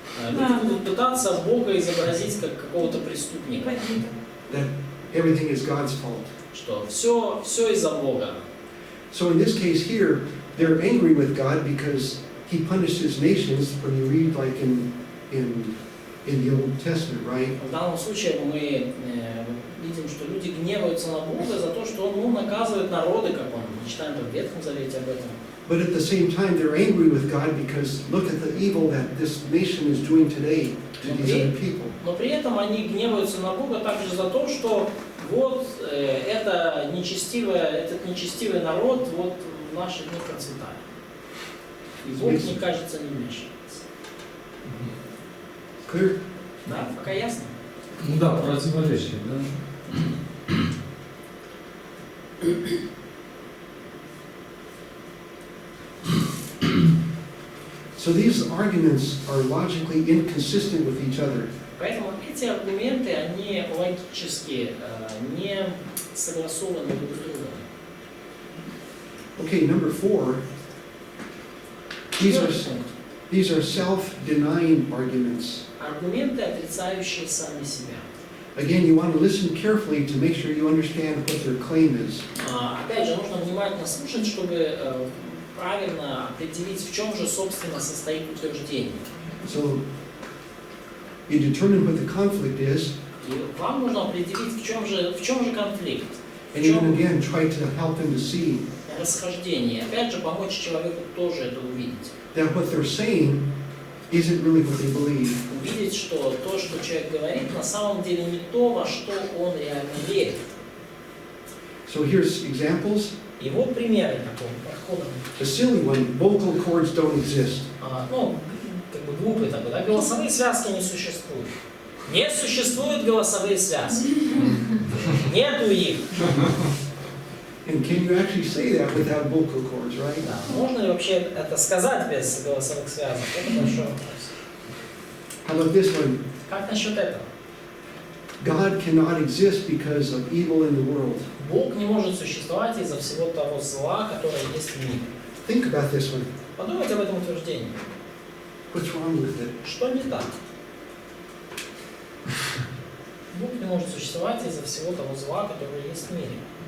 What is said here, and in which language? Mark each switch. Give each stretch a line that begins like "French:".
Russian: Люди будут пытаться Бога изобразить как какого-то преступника.
English: That everything is God's fault.
Russian: Что все из-за Бога.
English: So in this case here, they're angry with God because He punished His nations. When you read like in the Old Testament, right?
Russian: В данном случае мы видим, что люди гневаются на Бога за то, что Он наказывает народы, как Он. Мы читаем в Ветхом Завете об этом.
English: But at the same time, they're angry with God because look at the evil that this nation is doing today to these other people.
Russian: Но при этом они гневаются на Бога также за то, что вот этот нечестивый народ вот в наши дни процветает. И Бог, мне кажется, не вмешивается.
English: Clear?
Russian: Да, пока ясно? Ну да, противоречие, да?
English: So these arguments are logically inconsistent with each other.
Russian: Поэтому эти аргументы, они логически не согласованы друг с другом.
English: Okay, number 4. These are self-denying arguments.
Russian: Аргументы, отрицающие сами себя.
English: Again, you want to listen carefully to make sure you understand what their claim is.
Russian: Опять же, нужно внимательно слушать, чтобы правильно определить, в чем же, собственно, состоит утверждение.
English: So you determine what the conflict is,
Russian: И вам нужно определить, в чем же конфликт, в
English: and you can
Russian: чем
English: again try to help them to see
Russian: расхождение. Опять же, помочь человеку тоже это увидеть.
English: that what they're saying isn't really what they believe.
Russian: Увидеть, что то, что человек говорит, на самом деле не то, во что он реально верит.
English: So here's examples.
Russian: И вот примеры такого подхода.
English: A silly one, vocal cords don't exist.
Russian: Ну, как бы глупый такой, да? Голосовые связки не существуют. Не существуют голосовые связки. Нету их.
English: And can you actually say that without vocal cords, right?
Russian: Да. Можно ли вообще это сказать без голосовых связок? Это большой вопрос.
English: How about this one?
Russian: Как насчет этого?
English: God cannot exist because of evil in the world.
Russian: Бог не может существовать из-за всего того зла, которое есть в мире.
English: Think about this one.
Russian: Подумайте об этом утверждении.
English: What's wrong with it?
Russian: Что не так? Бог не может существовать из-за всего того зла, которое есть в мире.